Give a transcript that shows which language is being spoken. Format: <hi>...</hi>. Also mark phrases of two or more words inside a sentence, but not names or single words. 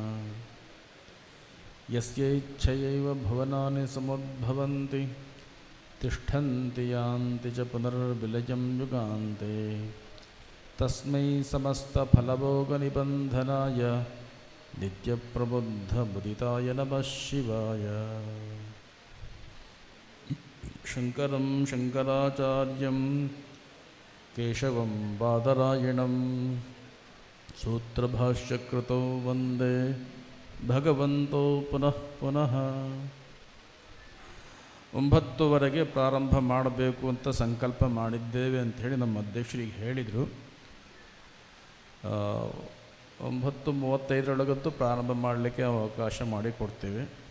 <sa>यस्यैच्छयैव भुवनानि समुद्भवन्ति तिष्ठन्ति यान्ति च पुनर्विलयं युगान्ते तस्मै समस्तफलभोगनिबन्धनाय नित्यप्रबुद्धमुदिताय नमः शिवाय। शङ्करं शङ्कराचार्यं केशवं बादरायणं सूत्रभाष्यकृतौ वन्दे ಭಗವಂತೋ ಪುನಃ ಪುನಃ.</sa> <kn>9ವರೆಗೆ ಪ್ರಾರಂಭ ಮಾಡಬೇಕು ಅಂತ ಸಂಕಲ್ಪ ಮಾಡಿದ್ದೇವೆ ಅಂಥೇಳಿ ನಮ್ಮ ಅಧ್ಯಕ್ಷರಿಗೆ ಹೇಳಿದರು. 9:35 ಪ್ರಾರಂಭ ಮಾಡಲಿಕ್ಕೆ ಅವಕಾಶ ಮಾಡಿಕೊಡ್ತೇವೆ.</kn>